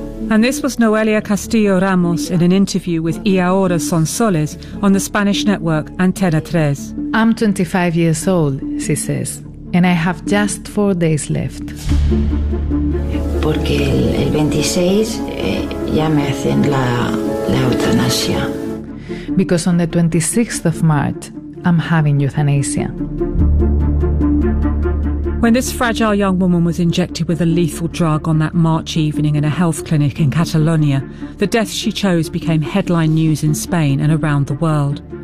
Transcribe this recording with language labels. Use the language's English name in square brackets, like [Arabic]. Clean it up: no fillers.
[English] And this was Noelia Castillo Ramos in an interview with Y Ahora Son Soles on the Spanish network Antena 3. I'm 25 years old, she says, and I have just 4 days left. [Spanish] Porque el 26 ya me hacen la eutanasia. [English] Because on the 26th of March, I'm having euthanasia. When this fragile young woman was injected with a lethal drug on that March evening in a health clinic in Catalonia, the death she chose became headline news in Spain and around the world.